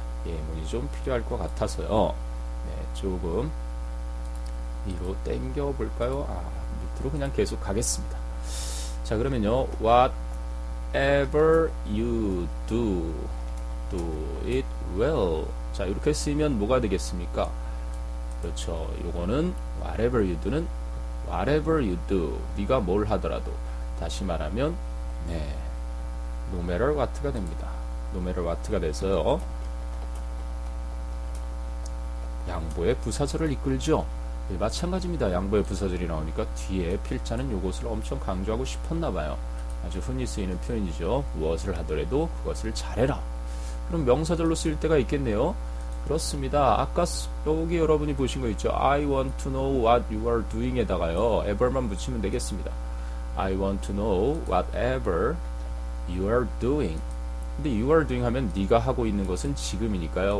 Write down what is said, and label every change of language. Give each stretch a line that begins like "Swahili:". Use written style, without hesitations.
Korean: 예문이 좀 필요할 것 같아서요. 네, 조금 위로 당겨 볼까요? 밑으로 그냥 계속 가겠습니다.
English: 자, 그러면요. Whatever you do it well.
Korean: 자, 이렇게 쓰이면 뭐가 되겠습니까? 그렇죠. 요거는
English: whatever you do는 whatever you do.
Korean: 네가 뭘 하더라도. 다시 말하면 네.
English: no matter what가
Korean: 됩니다.
English: no matter what가
Korean: 돼서요. 양보의 부사절을 이끌죠. 네, 마찬가지입니다. 양보의 부사절이 나오니까 뒤에 필자는 요것을 엄청 강조하고 싶었나봐요. 아주 흔히 쓰이는 표현이죠. 무엇을 하더라도 그것을 잘해라. 그럼 명사절로 쓰일 때가 있겠네요. 그렇습니다. 아까 여기 여러분이 보신 거 있죠.
English: I want to know what you are doing
Korean: 에다가요. ever만 붙이면 되겠습니다.
English: I want to know whatever you are doing.
Korean: 근데
English: you are doing
Korean: 하면 네가 하고 있는 것은 지금이니까요.